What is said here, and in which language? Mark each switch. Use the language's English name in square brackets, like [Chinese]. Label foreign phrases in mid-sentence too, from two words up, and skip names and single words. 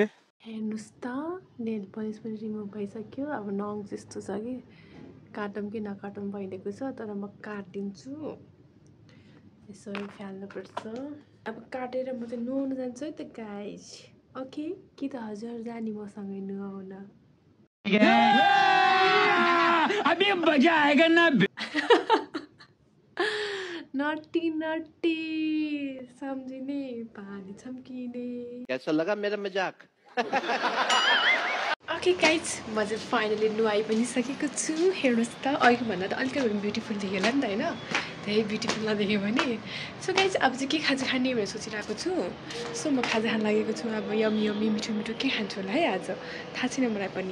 [Nepali] हेर्नुहोस् त नेल पलिस पनि रिमुभ भइसक्यो। अब नङ जस्तो छ कि काटौँ कि नकाटौँ भइदिएको छ, तर म काटिदिन्छु। यसरी फ्याल्नुपर्छ। अब काटेर म चाहिँ नुहाउनु जान्छु है त गाइज। ओके कि त हजुर जाने मसँगै नुहाउन? [Hindi] अभी मजा आएगा ना। [Nepali] नटी सम्झिने पानी छम्किने। [Hindi] कैसा लगा मेरा मजाक? [Nepali] ओके गाइज, म चाहिँ फाइनली नुहाइ पनि सकेको छु। हेर्नुहोस् त, अघि भन्दा त अलिकति ब्युटिफुल देख्यो होला नि त होइन, धेरै ब्युटिफुल नदेख्यो भने। सो गाइज अब चाहिँ के खाजा खाने भनेर सोचिरहेको छु। सो म खाजा खान लागेको छु। अब यमी मिठो मिठो के खान्छु होला है आज, थाहा छैन मलाई पनि।